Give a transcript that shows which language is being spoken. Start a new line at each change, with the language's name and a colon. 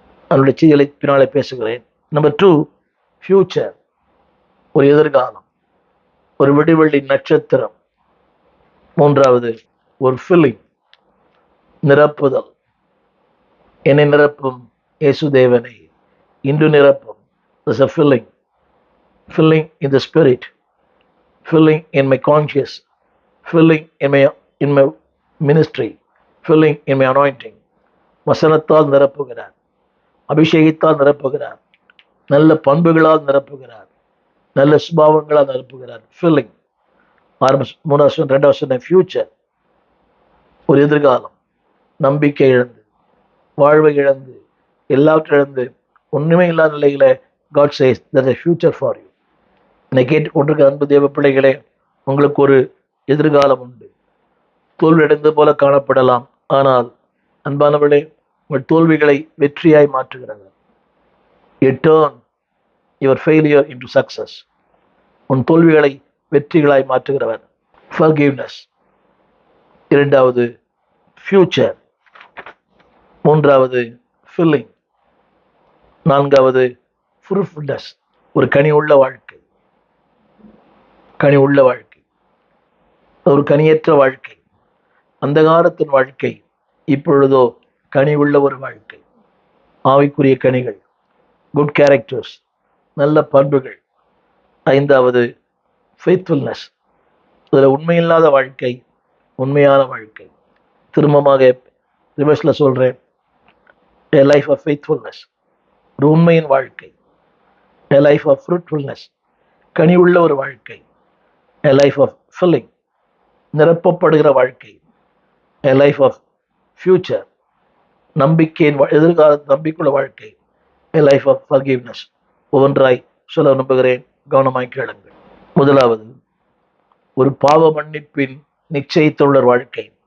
Tamil: அதனுடைய செய்திகளை பின்னாலே பேசுகிறேன். நம்பர் 2, ஃபியூச்சர், ஒரு எதிர்காலம், ஒரு விடிவெள்ளி நட்சத்திரம். 3வது, ஒரு ஃபில்லிங், நிரப்புதல். என்னை நிரப்பும் இயேசுதேவனை இன்று நிரப்பும்.
English: There's a filling in the spirit, filling in my conscious, filling in my ministry, filling in my anointing.
Tamil: வசனத்தால் நிரப்புகிறார், அபிஷேகத்தால் நிரப்புகிறார், நல்ல பண்புகளால் நிரப்புகிறார், நல்ல சுபாவங்களால் நிரப்புகிறார். ஃபில்லிங். 3வது, ஃபியூச்சர், ஒரு எதிர்காலம். நம்பிக்கை இழந்து, வாழ்வை இழந்து, எல்லாவற்றை இழந்து, ஒன்றுமே இல்லாத நிலையில
English: God says there's a future for you.
Tamil: என்னை கேட்டுக்கொண்டிருக்கிற அன்பு தேவ பிள்ளைகளே, உங்களுக்கு ஒரு எதிர்காலம் உண்டு. தோல்வி அடைந்தது போல காணப்படலாம், ஆனால் அன்பானவர்களே, உங்கள் தோல்விகளை வெற்றியாய் மாற்றுகிறது.
English: You turn your failure into success.
Tamil: உன் தோல்விகளை வெற்றிகளாய் மாற்றுகிறவர். Forgiveness. 2வது, ஃபியூச்சர். 3வது, ஃபில்லிங். 4வது, fruitfulness, ஒரு கனி உள்ள வாழ்க்கை. கனி உள்ள வாழ்க்கை, ஒரு கனியற்ற வாழ்க்கை, அந்தகாரத்தின் வாழ்க்கை. இப்பொழுதோ கனி உள்ள ஒரு வாழ்க்கை, ஆவிக்குரிய கனிகள், குட் கேரக்டர்ஸ், நல்ல பண்புகள். 5வது, ஃபெய்த்ஃபுல்னஸ், இதில் உண்மையில்லாத வாழ்க்கை, உண்மையான வாழ்க்கை. திரும்பமாக ரிவர்ஸ்ல சொல்றேன்,
English: a life of faithfulness,
Tamil: ஒரு உண்மையின் வாழ்க்கை.
English: a life of fruitfulness, கனி உள்ள ஒரு வாழ்க்கை. a life of filling, நிரப்பப்படுகிற வாழ்க்கை. a life of future,
Tamil: நம்பிக்கையின் எதிர்கால நம்பிக்கையுள்ள வாழ்க்கை.
English: a life of forgiveness.
Tamil: ஒவ்வொன்றாய் சொல்ல நம்புகிறேன், கவனமாய் கேளுங்கள். 1வது, ஒரு பாவ மன்னிப்பின் நிச்சயித்துள்ள வாழ்க்கை.